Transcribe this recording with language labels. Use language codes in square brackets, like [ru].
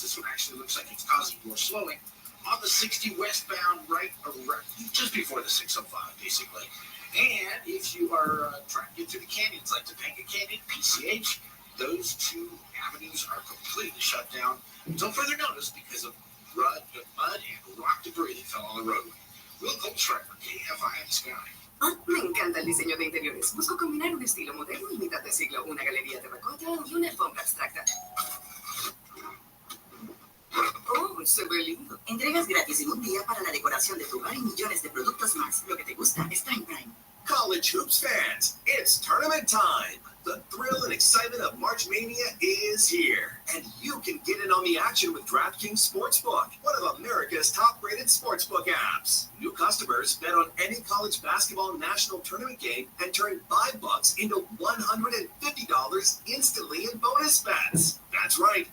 [en] This one actually looks like it's causing more slowing. On the 60 westbound, right around, just before the 605, basically. And if you are trying to get through the canyons, like Topanga Canyon, PCH, those two avenues are completely shut down until further notice because of mud and rock debris that fell on the roadway. Will Goldstripe for KFI in the Sky. [es] Me encanta el diseño de interiores. Busco combinar un estilo moderno y mitad de siglo, una galería de terracota y una alfombra abstracta. Oh, se ve lindo. Entregas gratis en un día para la decoración de tu hogar y millones de productos más. Lo que te gusta está en Prime. [en] College hoops fans, it's tournament time. The thrill and excitement of March Mania is here, and you can get in on the action with DraftKings Sportsbook, one of America's top-rated sportsbook apps. New customers bet on any college basketball national tournament game and turn $5 into $150 instantly in bonus bets. That's right.